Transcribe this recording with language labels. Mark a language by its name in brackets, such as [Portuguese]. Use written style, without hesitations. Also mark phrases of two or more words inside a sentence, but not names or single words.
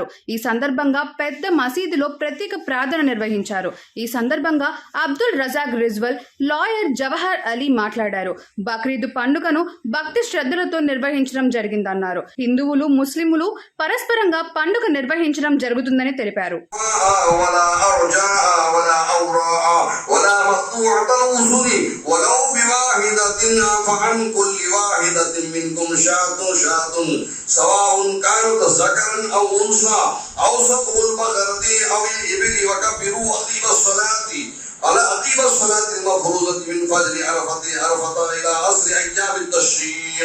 [Telugu] ఈ సందర్భంగా పెద్ద మసీదులో ప్రత్యేక ప్రార్థన నిర్వహించారు. ఈ సందర్భంగా అబ్దుల్ రజాక్ రిజ్వల్, లాయర్ జవహర్ అలీ మాట్లాడారు. బక్రీద్ పండుగను భక్తి శ్రద్ధలతో నిర్వహించడం జరిగిందన్నారు. హిందువులు ముస్లింలు పరస్పరంగా పండుగ నిర్వహించడం జరుగుతుందని తెలిపారు. [Arabic] عن كل واحدة منكم شاة سواء كانت ذكرا أو أنثى أو سقم البقرة أو الإبل وكبروا أقيم الصلاة المفروضة من فجر عرفة إلى عصر أيام التشريق.